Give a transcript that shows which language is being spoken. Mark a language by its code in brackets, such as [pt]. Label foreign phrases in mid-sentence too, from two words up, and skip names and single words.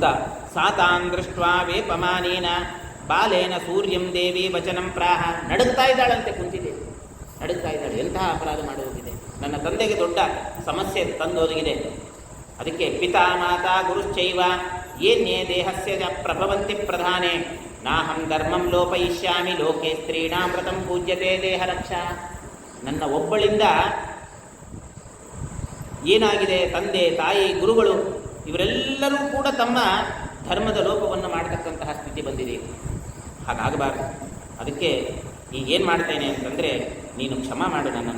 [sa] ಸಾತಾನ್ ದೃಷ್ಟ್ವಾ ವೇಪಮಾನೇನ ಬಾಲೇನ ಸೂರ್ಯಂ ದೇವಿ ವಚನಂ ಪ್ರಾಹ. [kn] ನಡುಗ್ತಾ ಇದ್ದಾಳಂತೆ, ಕುಂತಿದ್ದೇವೆ, ನಡುಗ್ತಾ ಇದ್ದಾಳೆ. ಎಂತಹ ಅಪರಾಧ ಮಾಡೋದಿದೆ, ನನ್ನ ತಂದೆಗೆ ದೊಡ್ಡ ಸಮಸ್ಯೆ ತಂದೋದಗಿದೆ. [sa] ಅದಕ್ಕೆ ಪಿತಾ ಮಾತಾ ಗುರುಶ್ಚೈವ ಏನ್ಯೇ ದೇಹಸ್ಯ ಪ್ರಭವಂತಿ ಪ್ರಧಾನೆ ನಾಹಂ ಧರ್ಮಂ ಲೋಪಯಿಷ್ಯಾಮಿ ಲೋಕೆ ಸ್ತ್ರೀಣಾಮೃತಂ ಪೂಜ್ಯತೆ ದೇಹ ರಕ್ಷಾ. [kn] ನನ್ನ ಒಬ್ಬಳಿಂದ ಏನಾಗಿದೆ, ತಂದೆ ತಾಯಿ ಗುರುಗಳು ಇವರೆಲ್ಲರೂ ಕೂಡ ತಮ್ಮ ಧರ್ಮದ ಲೋಪವನ್ನು ಮಾಡತಕ್ಕಂತಹ ಸ್ಥಿತಿ ಬಂದಿದೆ. ಹಾಗಾಗಬಾರ್ದು. ಅದಕ್ಕೆ ಈಗೇನು ಮಾಡ್ತೇನೆ ಅಂತಂದರೆ, ನೀನು ಕ್ಷಮ ಮಾಡು ನನ್ನನ್ನು.